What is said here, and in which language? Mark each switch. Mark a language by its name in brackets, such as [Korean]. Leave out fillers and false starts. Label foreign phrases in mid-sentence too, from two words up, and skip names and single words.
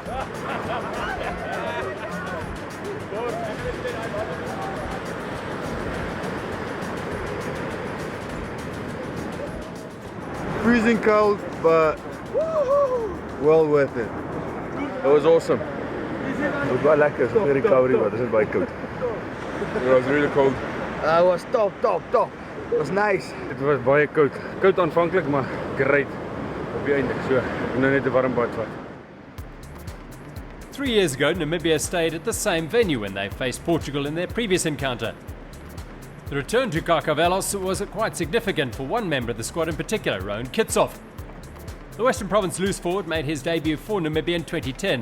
[English] Freezing cold, but well worth it. It was awesome. It was [Afrikaans] baie lekker, [English] so very cold, but this is [Afrikaans] baie koud. [English] It was really cold. It was top. It was nice. It was [Afrikaans] baie koud. Koud aanvanklik, maar great. Op die einde, so ek nou net 'n warm bad vat. [English] 3 years ago, Namibia stayed at the same venue when they faced Portugal in their previous encounter. The return to Carcavelos was quite significant for one member of the squad in particular, Rowan Kitshoff. The Western Province loose forward made his debut for Namibia in 2010.